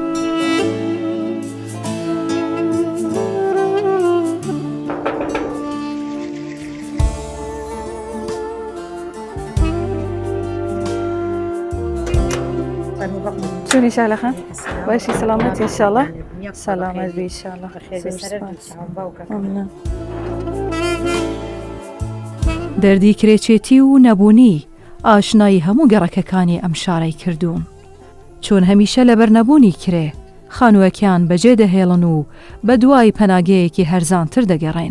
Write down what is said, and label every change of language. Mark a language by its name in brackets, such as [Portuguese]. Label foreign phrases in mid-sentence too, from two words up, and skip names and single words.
[Central Kurdish] شوني شهلة خان؟ باشي سلامتي [Arabic] إن شاء الله؟ [Central Kurdish] سلامت بي [Arabic] إن شاء الله. [Central Kurdish] دەردی کرێچێتی و نەبوونی ئاشنایی هەموو گەڕەکەکانی ئەم شارەی کردوون. چۆن هەمیشە لە بەرنەبوونی کرێ خانووەکیان بەجێ دەهێڵن و بە دوای پەناگەیەکی هەرزانتر دەگەڕێن.